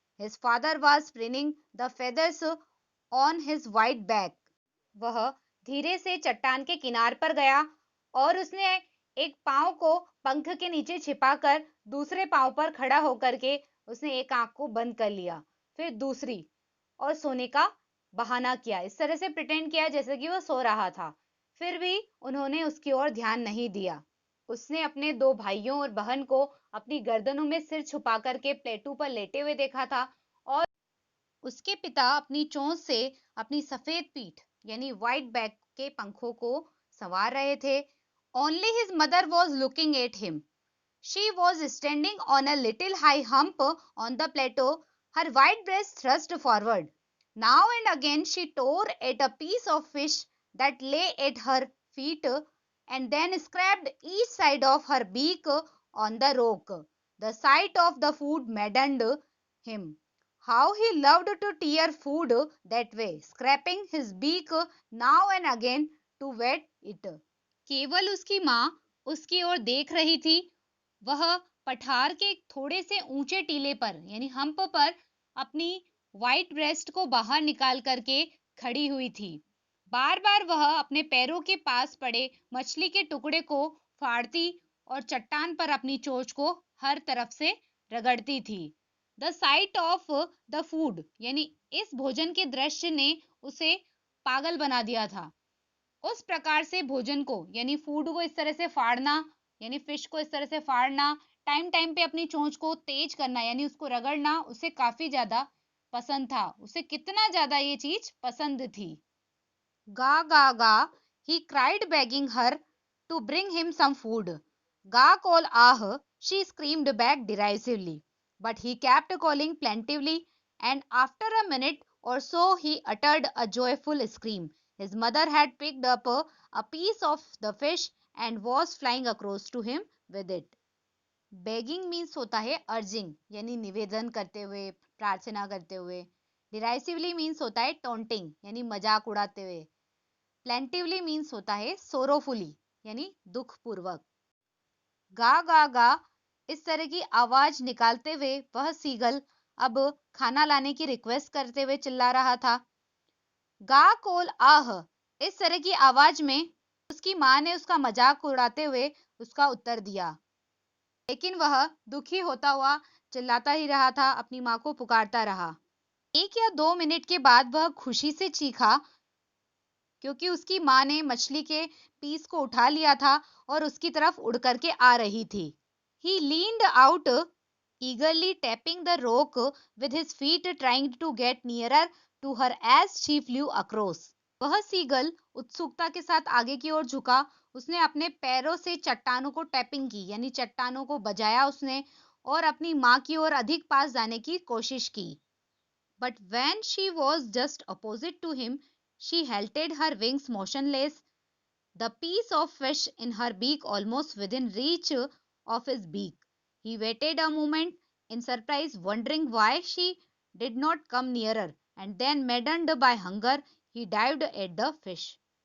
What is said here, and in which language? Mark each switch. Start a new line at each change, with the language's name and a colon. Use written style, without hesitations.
English: His father was preening the feathers on his white back.
Hindi: वह धीरे से चट्टान के किनार पर गया और उसने एक पांव को पंख के नीचे छिपाकर दूसरे पांव पर खड़ा होकर के उसने एक आंख को बंद कर लिया, फिर दूसरी, और सोने का बहाना किया। इस तरह से प्रिटेंड किया जैसे कि वह सो रहा था। फिर भी उन्होंने उसकी ओर ध्यान नहीं दिया। उसने अपने दो भाइयों और बहन को अपनी गर्दनों में सिर छुपा करके प्लेटू पर लेटे हुए देखा था, और उसके पिता अपनी चोंच से अपनी सफेद पीठ यानी व्हाइट बैक के पंखों को संवार रहे थे।
English: Only his mother was looking at him. She was standing on a little high hump on the plateau, her white breast thrust forward. Now and again she tore at a piece of fish that lay at her feet and then scraped each side of her beak on the rock. The sight of the food maddened him. How he loved to tear food that way, scraping his beak now and again to wet it.
Hindi: केवल उसकी माँ उसकी ओर देख रही थी। वह पठार के थोड़े से ऊंचे टीले पर यानी हम्प पर अपनी व्हाइट ब्रेस्ट को बाहर निकाल करके खड़ी हुई थी। बार बार वह अपने पैरों के पास पड़े मछली के टुकड़े को फाड़ती और चट्टान पर अपनी चोंच को हर तरफ से रगड़ती थी।
English: the sight of the food
Hindi: यानी इस भोजन के दृश्य ने उसे पागल बना दिया था। उस प्रकार से भोजन को यानी फूड को इस तरह से फाड़ना, यानी फिश को इस तरह से फाड़ना, टाइम टाइम पे अपनी चोंच को तेज करना यानी उसको रगड़ना उसे काफी ज्यादा पसंद था। उसे कितना ज्यादा ये चीज पसंद थी।
English: Ga ga ga, he cried begging her to bring him some food. Ga call ah, she screamed back derisively. But he kept calling plaintively, and after a minute or so he uttered a joyful scream. His mother had picked up a piece of the fish and was flying across to him with it.
Hindi: Begging means होता है urging यानी निवेदन करते हुए, प्रार्थना करते हुए। डिराइसिवली means होता है टोंटिंग यानी मजाक उड़ाते हुए। प्लेंटिवली मीन्स होता है सोरोफुली यानी दुख पूर्वक। गा गा गा इस तरह की आवाज निकालते हुए वह सीगल अब खाना लाने की रिक्वेस्ट करते हुए चिल्ला रहा था। गा कोल आह इस तरह की आवाज में उसकी माँ ने उसका मजाक उड़ाते हुए उसका उत्तर दिया। लेकिन वह दुखी होता हुआ चिल्लाता ही रहा था, अपनी माँ को पुकारता रहा। 1 या 2 मिनट के बाद वह खुशी से चीखा, क्योंकि उसकी माँ ने मछली के पीस को उठा लिया था और उसकी तरफ उड़ करके आ रही थी।
English: He leaned out eagerly, tapping the rock with his feet, trying to get nearer to her as she flew across.
Hindi: वह सीगल उत्सुकता के साथ आगे की ओर झुका। उसने अपने पैरों से चट्टानों को टैपिंग की, यानी चट्टानों को बजाया उसने, और अपनी माँ की ओर अधिक पास जाने की कोशिश की।
English: But when she was just opposite to him, she halted, her wings motionless, the piece of fish in her beak almost within reach of his beak. He waited a moment in surprise, wondering why she did not come nearer, and then, maddened by hunger, he dived at the fish.